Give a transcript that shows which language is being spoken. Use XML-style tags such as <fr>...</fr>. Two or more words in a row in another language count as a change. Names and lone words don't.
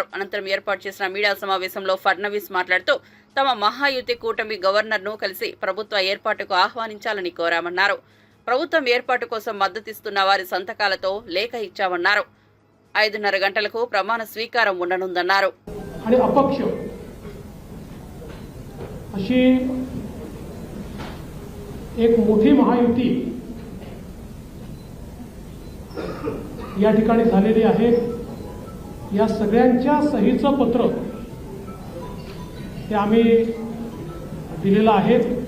<te>అనంతరం ఏర్పాటు చేసిన మీడియా సమావేశంలో ఫడ్నవీస్ మాట్లాడుతూ తమ మహాయుతి కూటమి గవర్నర్ను కలిసి ప్రభుత్వ ఏర్పాటుకు ఆహ్వానించాలని కోరామన్నారు. ప్రభుత్వం ఏర్పాటు కోసం మద్దతిస్తున్న వారి సంతకాలతో లేఖ ఇచ్చామన్నారు. 5:30 గంటలకు ప్రమాణ స్వీకారం ఉండనుందన్నారు.</te> <mr>आणि अपक्ष अशी एक मोठी महायुती या ठिकाणी झालेली आहे. या सगळ्यांच्या सहीचं पत्र हे आम्ही दिलेलं आहे.</mr>